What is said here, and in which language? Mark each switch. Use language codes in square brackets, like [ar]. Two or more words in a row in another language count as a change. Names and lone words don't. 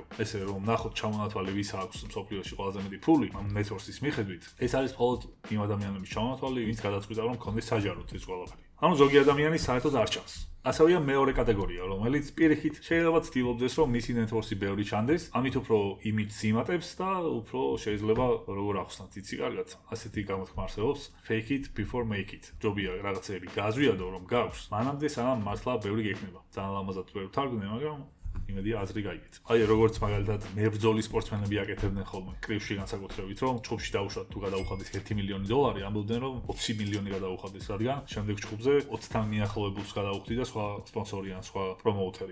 [ka] ესე რომ ნახოთ ჩამონათვალი ვის აქვს მსოფლიოში ყველაზე მეტი ფული ამ network-ის მიხედვით, ეს არის მხოლოდ იმ ადამიანების ჩამონათვალი, ვინც გადაწყვიტა რომ ქონდეს საჯაროდ ეს ყველაფერი. ანუ ზოგი ადამიანი საერთოდ არ ჩანს. ასევეა მეორე კატეგორია, რომელიც პირიქით შეიძლება ცდილობდეს, რომ მისი network-ი ბევრი ჩანდეს, ამით უფრო იმიჯს იმატებს და უფრო შეიძლება როგორ ახსნათ, იცი კარგად. ასეთი გამოთქმა არსებობს, [en] fake it before make it. [ka] ჯობია რაღაცები გააზვიადო, რომ გაქვს, მანამდე სანამ მართლა ბევრი გექნება. ძალიან ლამაზად ვერ ვთარგმნე, მაგრამ იმედია აზრი გაიგეთ. აი როგორც მაგალითად მებრძოლი სპორტსმენები აკეთებდნენ ხოლმე კრივში განსაკუთრებით, რომ ჩხუბში დაუშვათ თუ გადაუხადეს $1 მილიონი, ამბობდნენ რომ 20 მილიონი გადაუხადეს, რადგან შემდეგ ჩხუბზე 20-თან მიახლოებულს გადაუხდი და სხვა სპონსორი ან სხვა პრომოუთერი.